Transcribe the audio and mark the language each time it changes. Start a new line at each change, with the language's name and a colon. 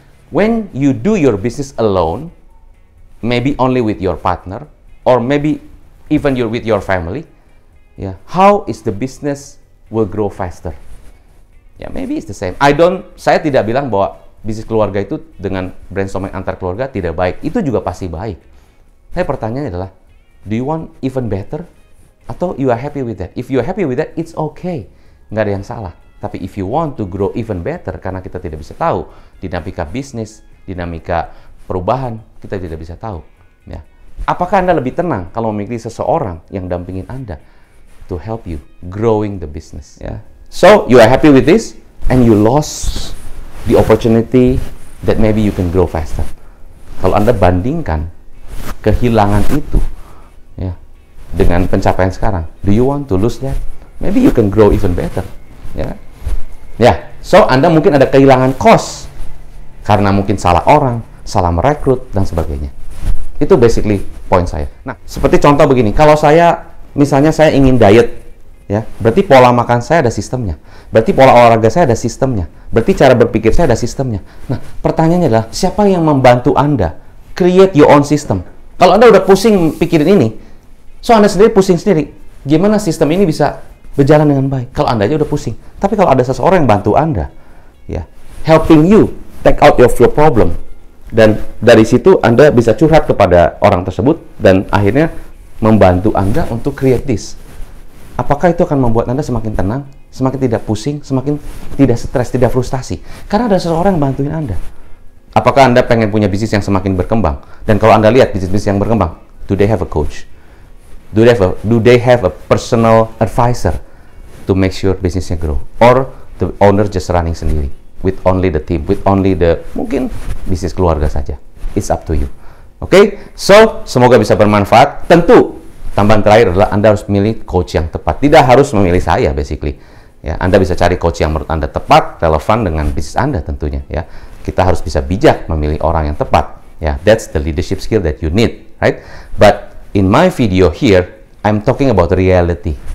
English: When you do your business alone, maybe only with your partner, or maybe even with your family, ya, how is the business will grow faster? Ya, maybe it's the same.
Indonesian: Saya tidak bilang bahwa bisnis keluarga itu dengan brainstorming antar keluarga tidak baik. Itu juga pasti baik. Tapi pertanyaannya adalah,
English: do you want even better? Atau you are happy with that? If you are happy with that, it's okay.
Indonesian: Nggak ada yang salah. Tapi
English: if you want to grow even better,
Indonesian: karena kita tidak bisa tahu dinamika bisnis, dinamika perubahan, kita tidak bisa tahu.
English: Ya.
Indonesian: Apakah Anda lebih tenang kalau memiliki seseorang yang dampingin Anda
English: to help you growing the business? Ya. So, you are happy with this, and you lost the opportunity that maybe you can grow faster.
Indonesian: Kalau Anda bandingkan kehilangan itu ya dengan pencapaian sekarang,
English: do you want to lose that? Maybe you can grow even better.
Indonesian: Ya. Ya, so Anda mungkin ada kehilangan cost karena mungkin salah orang, salah merekrut dan sebagainya. Itu basically poin saya. Nah, seperti contoh begini, kalau misalnya saya ingin diet, ya, berarti pola makan saya ada sistemnya. Berarti pola olahraga saya ada sistemnya. Berarti cara berpikir saya ada sistemnya. Nah, pertanyaannya adalah, siapa yang membantu Anda
English: create your own system?
Indonesian: Kalau Anda udah pusing pikirin ini, so Anda sendiri pusing sendiri. Gimana sistem ini bisa berjalan dengan baik? Kalau Anda aja udah pusing. Tapi kalau ada seseorang yang bantu Anda, ya,
English: helping you take out your problem,
Indonesian: dan dari situ Anda bisa curhat kepada orang tersebut dan akhirnya membantu Anda untuk create this. Apakah itu akan membuat Anda semakin tenang, semakin tidak pusing, semakin tidak stres, tidak frustasi? Karena ada seseorang yang bantuin Anda. Apakah Anda pengen punya bisnis yang semakin berkembang? Dan kalau Anda lihat bisnis-bisnis yang berkembang,
English: do they have a coach? Do they have a personal advisor to make sure bisnisnya grow? Or the owner just running sendiri? With only the team, with only the,
Indonesian: mungkin bisnis keluarga saja.
English: It's up to you.
Indonesian: Oke, so semoga bisa bermanfaat. Tentu, tambahan terakhir adalah Anda harus memilih coach yang tepat. Tidak harus memilih saya, basically. Ya, Anda bisa cari coach yang menurut Anda tepat, relevan dengan bisnis Anda tentunya. Ya, kita harus bisa bijak memilih orang yang tepat.
English: Ya, that's the leadership skill that you need, right? But in my video here, I'm talking about reality.